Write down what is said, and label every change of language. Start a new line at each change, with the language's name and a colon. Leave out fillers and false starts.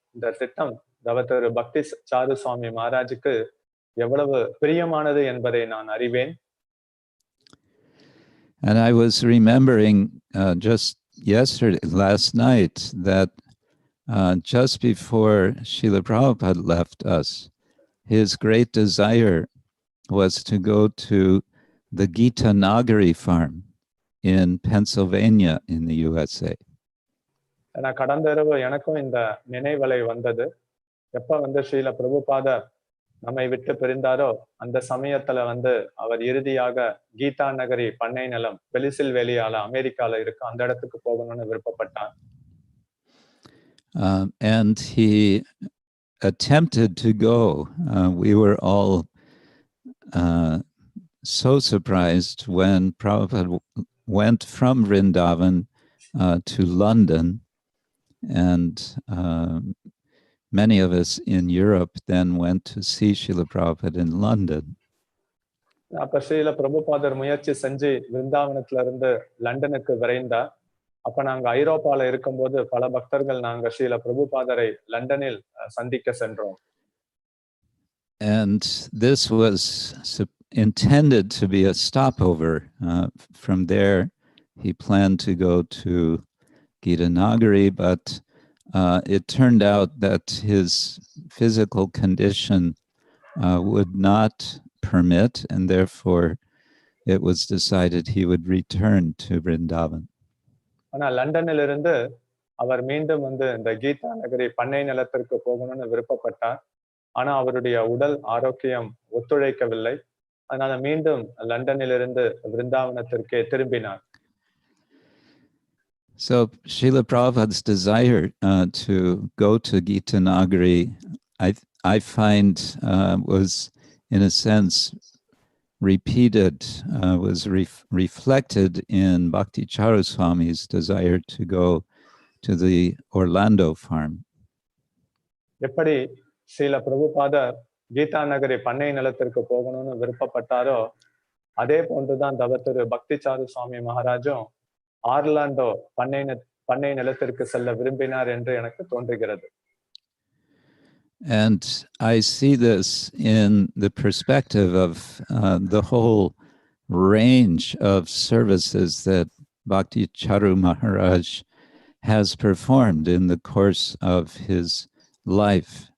Tamil: இந்த திட்டம் திரு பக்தி சாரு சுவாமி மகாராஜுக்கு எவ்வளவு பிரியமானது என்பதை நான் அறிவேன்.
English: And I was remembering just last night, that just before Srila Prabhupada left us, his great desire was to go to the Gita Nagari farm in Pennsylvania in the USA.
Tamil: கடந்த இரவு எனக்கும் இந்த நினைவலை வந்தது. எப்ப வந்து ஸ்ரீல பிரபுபாதர் நம்மை விட்டு பிரிந்தாரோ அந்த சமயத்துல வந்து அவர் இறுதியாக கீதா நகரி பண்ணை நிலம் பெலிசில்வேலியால அமெரிக்கால இருக்கு, அந்த இடத்துக்கு போகணும்னு விருப்பப்பட்டார்.
English: And he attempted to go. We were all so surprised when Prabhupada went from Vrindavan to London, and many of us in Europe then went to see Srila Prabhupada in London.
Tamil: அப்ப ஸ்ரீல பிரபுபாதர் முயற்சி செஞ்சு விருந்தாவனத்துல இருந்து லண்டனுக்கு விரைந்தார். அப்ப நாங்க ஐரோப்பால இருக்கும்போது பல பக்தர்கள் நாங்க ஸ்ரீல பிரபுபாதரை லண்டனில் சந்திக்க சென்றோம்.
English: And this was intended to be a stopover. From there, he planned to go to Gita Nagari, but it turned out that his physical condition would not permit, and therefore it was decided he would return to Vrindavan.
Tamil: ஆனா லண்டனில் இருந்து அவர் மீண்டும் வந்து இந்த கீதா நகரி பண்ணை நிலத்திற்கு போகணும்னு விருப்பப்பட்டார். ஆனா அவருடைய உடல் ஆரோக்கியம் ஒத்துழைக்கவில்லை. அதனால மீண்டும் லண்டனில் இருந்து விருந்தாவனத்திற்கே திரும்பினார்.
English: So Srila Prabhupada's desire to go to Gita Nagari, I find was in a sense repeated, was reflected in Bhakti Charu Swami's desire to go to the Orlando farm.
Tamil: எப்படி ஸ்ரீல பிரபுபாதர் கீதா நகரி பண்ணை நிலத்திற்கு போகணும்னு விருப்பப்பட்டாரோ அதே போன்றுதான் தவத்திரு பக்தி சாரு சுவாமி மகாராஜும் ஆர்லாண்டோ பண்ணை நிலத்திற்கு செல்ல விரும்பினார் என்று எனக்கு தோன்றுகிறது.
English: And I see this in the perspective of the whole range of services that Bhakti Charu Maharaj has performed in the course of his life.